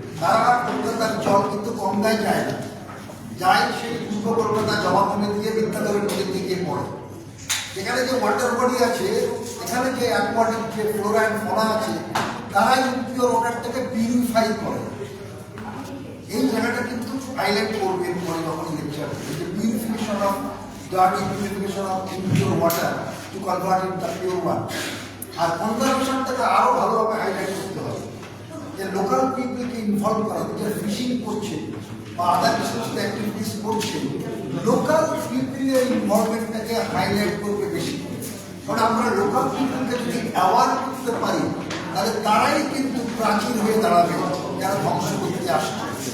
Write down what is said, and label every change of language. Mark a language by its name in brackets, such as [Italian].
[Bangla] তারা কলকাতার জল কিন্তু গঙ্গায় যায় না, যায় সেই পূর্ব কলকাতা জলাভূমি দিয়ে বিদ্যাধরের নদীতে গিয়ে পড়ে। এখানে যে ওয়াটার বডি আছে, এখানে যে অ্যাকোয়াটিক যে ফ্লোরা অ্যান্ড ফনা আছে, তারা ইম্পিওর ওয়াটারটাকে পিউরিফাই করে। এই জায়গাটা কিন্তু হাইলাইট করবে পরে যখন লেকচার, যে purification of [English] dirty purification of impure water to convert it to pure one. [Bangla] আর কনজারভেশনটাকে আরো ভালোভাবে হাইলাইট করতে হবে যে লোকাল পিপলকে ইনভলভ করা, যে ফিশিং করছে বা আদার বিজনেস অ্যাক্টিভিটিস করছে, লোকাল পিপলের ইনভলভমেন্টটাকে হাইলাইট করবে বেশি। কারণ আমরা লোকাল পিপলকে যদি অ্যাওয়ার করতে পারি তাহলে তারাই কিন্তু প্রাচীন হয়ে দাঁড়াবে যারা ধ্বংস করতে আসছে।